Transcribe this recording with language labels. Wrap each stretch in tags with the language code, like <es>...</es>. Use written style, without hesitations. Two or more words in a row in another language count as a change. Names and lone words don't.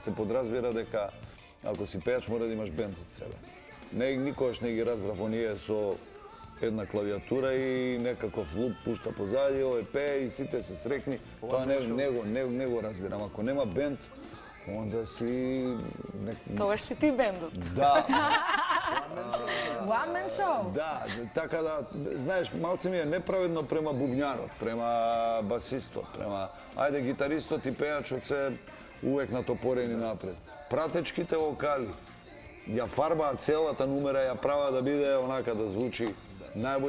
<mk>Се подразбира дека ако си пејач мора да имаш бенд за себе. Никогаш не ги разбрав оние со една клавиатура и некаков луп пушта позади, овој пее и сите се срекни. Тоа не го разбирам. Ако нема бенд, онда си... Тогаш си ти бендот. Да.</mk> <en>One man show.</en> <mk>Да, така да, знаеш, малце ми е неправедно према бубњарот, према басистот, према, ајде, гитаристот и пејачот се увек натопорени напред. Пратечките вокали ја фарбаат целата numера, ја прават да биде онака да звучи најбоље</mk>